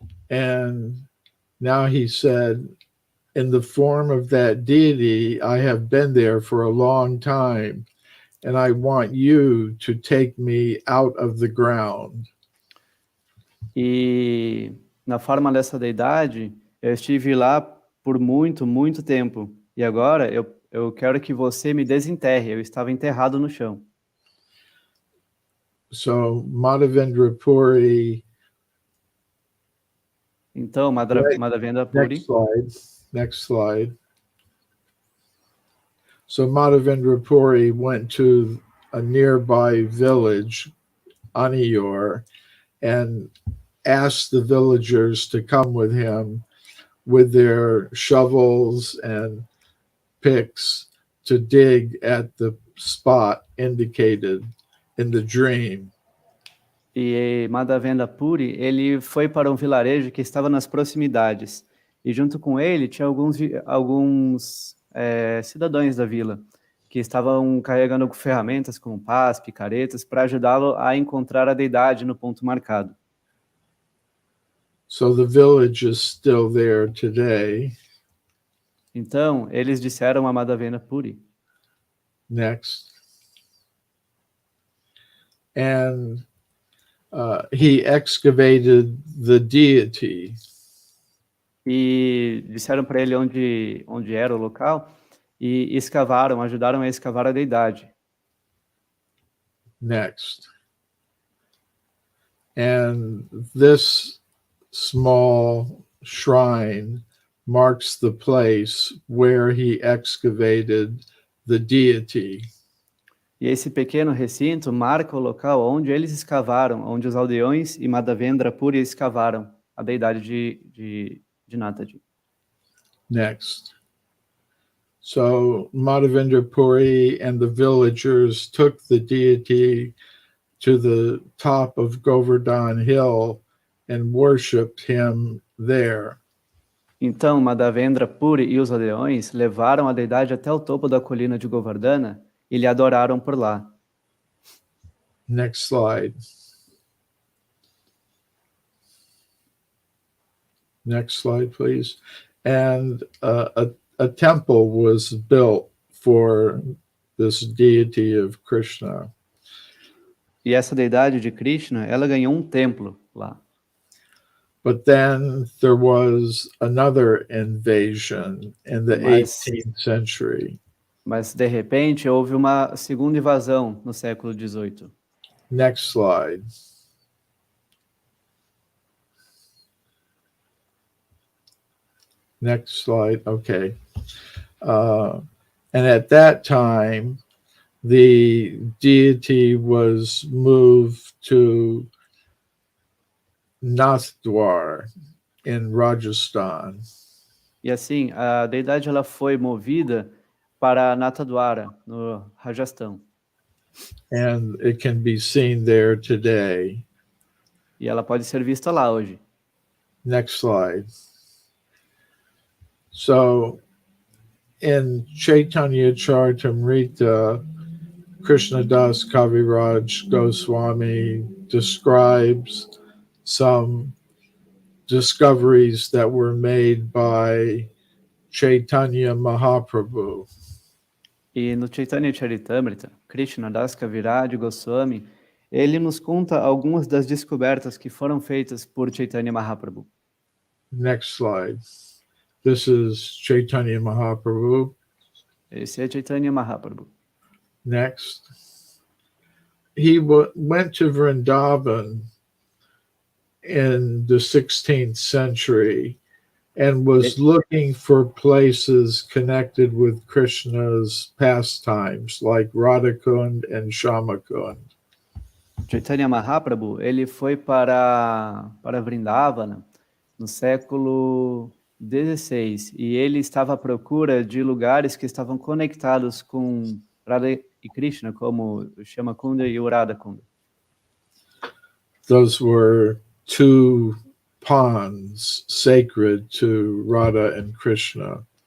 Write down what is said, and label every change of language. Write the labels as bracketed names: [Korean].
[English] And now he said, in the form of that deity, I have been there for a long time, and I want you to take me out of the ground. [Portuguese] E na forma dessa deidade, eu estive lá por muito, muito tempo. E agora eu quero que você me desenterre. Eu estava enterrado no chão. [English] So Madhavendra Puri. [Portuguese] Então, Madhavendra Puri. [English] Next slide. So Madhavendra Puri went to a nearby village, Aniyor, and asked the villagers to come with him with their shovels and picks to dig at the spot indicated in the dream. [Portuguese] E Madhavendra Puri, ele foi para um vilarejo que estava nas proximidades. E junto com ele tinha alguns cidadãos da vila que estavam carregando ferramentas como pás, picaretas, para ajudá-lo a encontrar a deidade no ponto marcado. [English] So the village is still there today. [Portuguese] Então, eles disseram a Madhavendra Puri. [English] Next. And he excavated the deity. [Portuguese] E disseram para ele onde era o local e ajudaram a escavar a deidade. [English] Next. And this small shrine marks the place where he excavated the deity. [Portuguese] E esse pequeno recinto marca o local onde eles escavaram, onde os aldeões e Madhavendra Puri escavaram a deidade de Nataji. [English] Next. So Madhavendra Puri and the villagers took the deity to the top of Govardhan Hill and worshipped him there. [Portuguese] Então Madhavendra Puri e os aldeões levaram a deidade até o topo da colina de Govardhana e lhe adoraram por lá. [English] Next slide. Next slide, please. And a temple was built for this deity of Krishna. [Portuguese] E essa deidade de Krishna, ela ganhou um templo lá. [English] But then there was another invasion in the 18th century. [Portuguese] Mas de repente houve uma segunda invasão no século XVIII. [English] Next slide. Next slide. Okay. And at that time, the deity was moved to Nathdwar in Rajasthan. [Portuguese] E assim, a deidade ela foi movida para Nathdwara, no Rajastão. [English] And it can be seen there today. [Portuguese] E ela pode ser vista lá hoje. [English] Next slide. So, in Chaitanya Charitamrita, Krishnadas Kaviraj Goswami describes some discoveries that were made by Chaitanya Mahaprabhu. [Portuguese] E no Chaitanya Charitamrita, Krishnadas Kaviraj Goswami, ele nos conta algumas das descobertas que foram feitas por Chaitanya Mahaprabhu. [English] Next slide. This is Chaitanya Mahaprabhu. [Portuguese] Esse é Chaitanya Mahaprabhu. [English] Next. He went to Vrindavan in the 16th century and was looking for places connected with Krishna's pastimes, like Radhakund and Shamakund. [Portuguese] Chaitanya Mahaprabhu, ele foi para Vrindavana no século XVI e ele estava à procura de lugares que estavam conectados com Radha e Krishna, como o Shamakunda e o Radhakunda. [English] Those were two ponds sacred to Radha and Krishna.